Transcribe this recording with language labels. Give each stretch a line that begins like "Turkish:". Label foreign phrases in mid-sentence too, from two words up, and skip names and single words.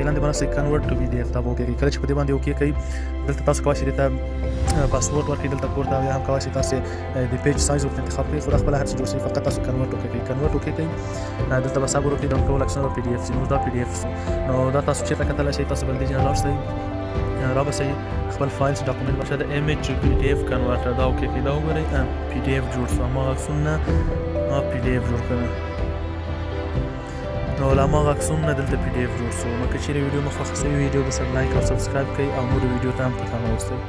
Pashto: لاندې به راسئ
English: convert to PDF,
Pashto: دا به اوکې کړئ. کله چې په دې باندې اوکې کړئ دلته تاسو کولی شئ دې ته پاسورډ ورکړئ دلته پورته، یا هم کولی شئ تاسې د
English: page size
Pashto: ورته انتخاب کړئ. خو دا خپله هر څه جوړ شي، فقط تاسو کنورټ وکړئ. کنورټ وکړئ دلته به صبر وکړئ، دا ټول عکسونه پی ډي اف شي. نو دا پی ډي اف شو. نو دا تاسو چېرته کتلی شئ، تاسو به دې ځای لاړ شئ، رابسئ خپل
English: files document
Pashto: بشه د
English: image to pdf converter،
Pashto: دا اوکې کړئ. دا وګورئ پی ډي اف جوړ شو، هماغه عکسونه ما پی ډي اف جوړ کړه. نو له هماغه عکسونه دلته پی ډي اف جوړ شو. نو که چېرې ویډیو مو خوښه شوې ویډیو به سره لایک او سبسکرایب کړئ او نورو ویډیو ته هم په تمه اوسئ.